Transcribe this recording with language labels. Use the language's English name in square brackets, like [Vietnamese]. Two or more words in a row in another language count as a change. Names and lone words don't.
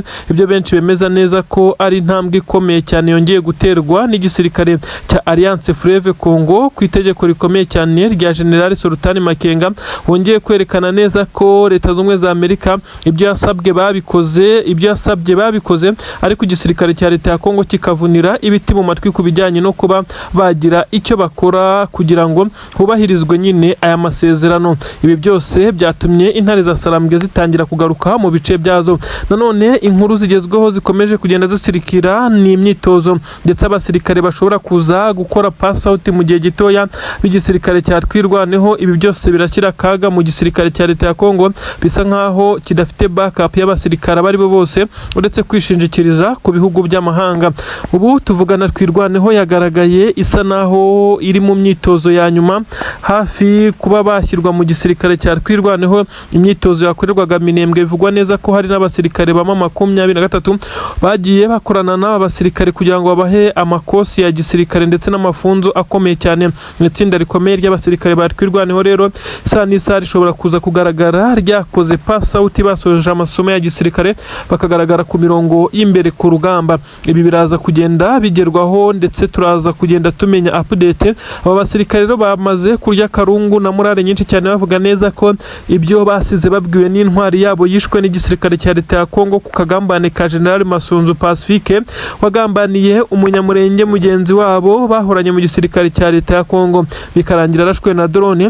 [Kinyarwanda] Ibyo benshi bemeza neza ko ari intambwe ikomeye cyane yongeye guterwa n'igisirikare cya Alliance Fleuve Congo ku itegeko rikomeye cyane rya General Sultan Makenga, wongeye kwerekana neza ko Leta Zunze Ubumwe za Amerika ibyo yasabye babikoze, ariko igisirikare cya Leta ya Kongo kikavunira ibiti mu matwi ku bijyanye no kuba bagira icyo bakora kugira ngo hubahirizwe nyine aya masezerano. Ibi byose byatumye intare za Sarambwe zitangira kugaruka mu bice byazo. Nanone inkuru zigezweho zikomeje kugenda zisirikira ni imyitozo, ndetse abasirikare bashobora kuza gukora [English] pass out [Kinyarwanda] mu gihe gitoya b'igisirikare cya Twirwaneho. Ibi byose birashyira kaga mu gisirikare cya Leta ya Kongo, bisa nkaho kidafite backup y'abasirikare bari bo bose, uretse kwishingikira kwishyikiriza ku bihugu by'amahanga. Ubu tuvugana Twirwaneho yagaragaye isa naho iri mu myitozo ya nyuma hafi kuba bashyirwa mu gisirikare cya Twirwaneho. Imyitozo yakorerwaga Minembwe bivugwa neza ko hari n'abasirikare bama 23 bagiye bakorana n'aba basirikare kugira ngo babahe amakosi ya gisirikare ndetse n'amafunzo akomeye cyane. Itsinda rikomeye ry'abasirikare ba Twirwaneho rero isa n'isa rishobora kuza kugaragara ryakoze [English] pass out [Kinyarwanda] basoje amasomo ya gisirikare bakagaragara ku mirongo y'imbere ku rugamba. Ibi biraza kugenda bigerwaho ndetse turaza kugenda tumenya update. Aba basirikare rero bamaze kurya karungu na morale nyinshi cyane bavuga neza ko ibyo basize babwiwe n'intwari yabo yishwe n'igisirikare cya leta ya Kongo ku kagambane ka General Masunzu Pacifique wagambaniye umunyamurenge mugenzi wabo bahoranye mu gisirikare cya leta ya Kongo bikarangira arashwe na drone.